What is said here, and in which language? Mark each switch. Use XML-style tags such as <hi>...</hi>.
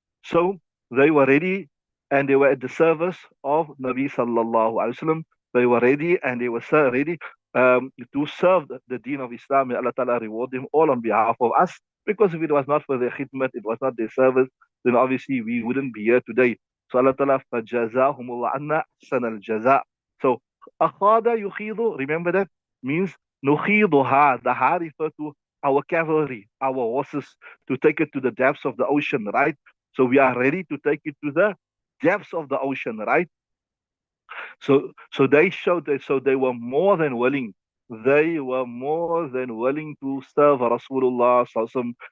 <en>So they were ready and they were at the service of Nabi Sallallahu Alaihi Wasallam. They were ready and they were ready to serve the deen of Islam. May Allah Ta'ala reward them all on behalf of us. Because if it was not for their khidmat, it was not their service, then obviously we wouldn't be here today.</en> <ar>So Allah Ta'ala, فَجَزَاهُمُ اللَّهُ عَنَّا أَحْسَنَ الْجَزَاء.</ar> <en>So,</en> <ar>أَخَادَ يُخِيضُ,</ar> <en>remember that? Means,</en> <ar>نُخِيضُهَا,</ar> <en>the ha refer to our cavalry, our horses, to take it to the depths of the ocean, right? So we are ready to take it to the depths of the ocean, right? So they showed that, so they were more than willing. They were more than willing to serve Rasulullah sallallahu alaihi wasallam.</en>